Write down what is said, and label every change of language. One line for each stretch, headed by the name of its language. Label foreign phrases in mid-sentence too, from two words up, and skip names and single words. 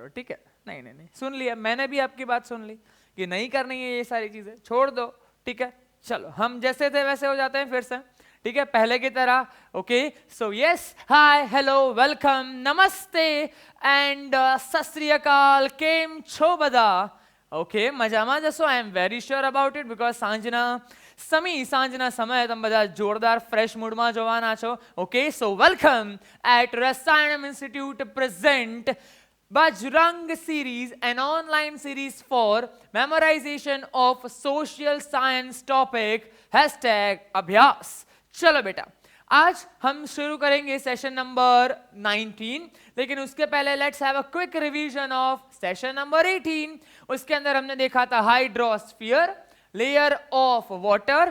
Hindi: ठीक है, नहीं नहीं नहीं, सुन लिया मैंने भी आपकी बात सुन ली कि नहीं करनी है ये सारी चीजें, छोड़ दो। ठीक है, चलो हम जैसे थे वैसे हो जाते हैं फिर से। ठीक है, पहले की तरह।
English: okay, so yes, hi, hello, welcome, नमस्ते एंड
Punjabi: ਸਤ ਸ੍ਰੀ ਅਕਾਲ,
Gujarati: કેમ છો બધા।
English: ओके,
Gujarati: મજામાં જશો?
English: I am very sure about it because
Gujarati: સાંજના સમયે તમે બધા જોરદાર ફ્રેશ મૂડમાં જોવાના છો.
English: okay, so welcome at Rasayanam Institute present Bajrang series, an online series for memorization of social science topic #अभ्यास.
Hindi: चलो बेटा, आज हम शुरू करेंगे
English: session number 19,
Hindi: लेकिन उसके पहले
English: let's have a quick revision of session number 18.
Hindi: उसके अंदर हमने देखा था
English: hydrosphere, layer of water.